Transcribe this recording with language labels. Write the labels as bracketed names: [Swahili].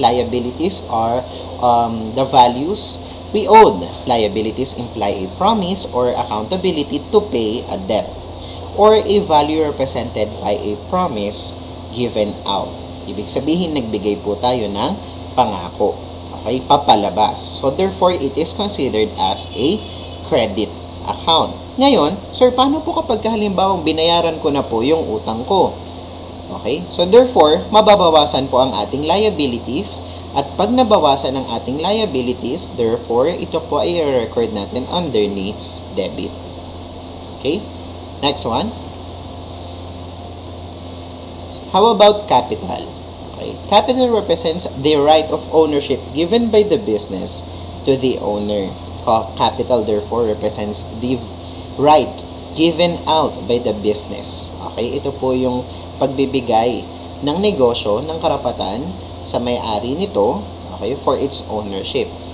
[English] Liabilities are the values we owed. Liabilities imply a promise or accountability to pay a debt or a value represented by a promise given out. [Filipino] Ibig sabihin, nagbigay po tayo ng pangako. Okay, papalabas. [English] So, therefore, it is considered as a credit account. [Filipino] Ngayon, sir, paano po kapag halimbawa binayaran ko na po yung utang ko? [English] Okay, so therefore, [Filipino] mababawasan po ang ating liabilities at pag nabawasan ang ating liabilities, therefore, ito po ay i-record natin under ni debit. [English] Okay, next one. How about capital? Okay, capital represents the right of ownership given by the business to the owner. Capital therefore represents the right given out by the business. [Filipino] Okay, ito po yung pagbibigay ng negosyo ng karapatan sa may-ari nito, okay, [English] for its ownership.